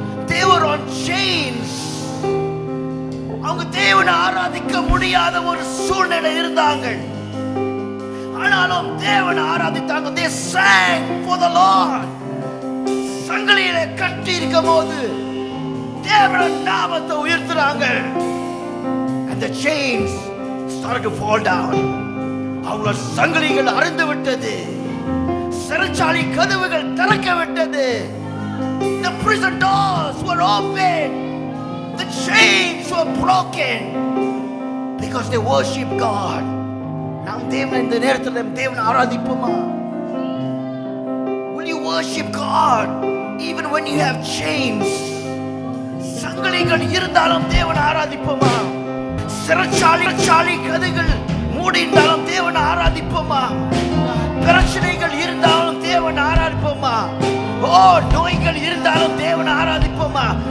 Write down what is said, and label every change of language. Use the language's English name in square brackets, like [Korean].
[English] They were on chains. [Tamil] அவங்க தேவனை ஆராதிக்க முடியாத ஒரு சூழ்நிலை இருந்தாங்க. ஆனாலும் தேவனை ஆராதித்தாங்க. [English] They sang for the Lord. [Tamil] சங்கிலியிலே கட்டி இருக்கும்போது தேவன நாமத்தை உயர்த்துறாங்க. [English] And the chains started to fall down. [Tamil] அவங்களோட சங்கிலிகள் அறுந்து விட்டது. சிறைச்சாலை கதவுகள் திறக்க விட்டது. [English] The prison doors were open. The chains were broken because they worship God. [Tamil] நாம் தேவனை இந்த நேரத்தில் தேவனை ஆராதிப்போமா? [English] Will you worship God even when you have chains? [Tamil] சங்கிலிகள் இருந்தாலும் தேவனை ஆராதிப்போமா? சிறைச்சாலை கதவுகள் மூடியிருந்தாலும் தேவனை ஆராதிப்போமா? பிரச்சனைகள் இருந்தாலும் தேவனை ஆராதிப்போமா? ஓ, நோய்கள் இருந்தாலும் தேவனை ஆராதிப்போமா?